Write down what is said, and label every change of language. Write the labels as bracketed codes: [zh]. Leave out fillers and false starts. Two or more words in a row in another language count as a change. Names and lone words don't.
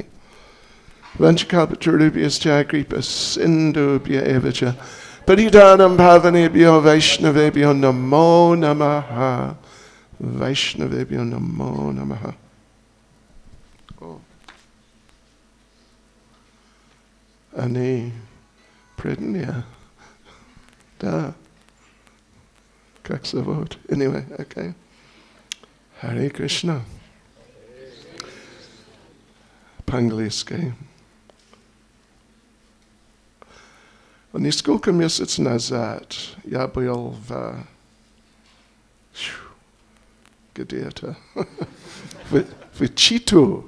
[sa] वाञ्छाकल्पतरुभ्यश्च कृपा सिन्धुभ्य एवच पतितानां पावनेभ्यो वैष्णवेभ्यो नमो नमः. वैष्णवेभ्यो नमो नमः. Ani Prednya. [ru] Da. Как зовут? [en] Anyway, okay. [ru] Hare Krishna. По-английски. Несколько месяцев назад я был где-то в Читу.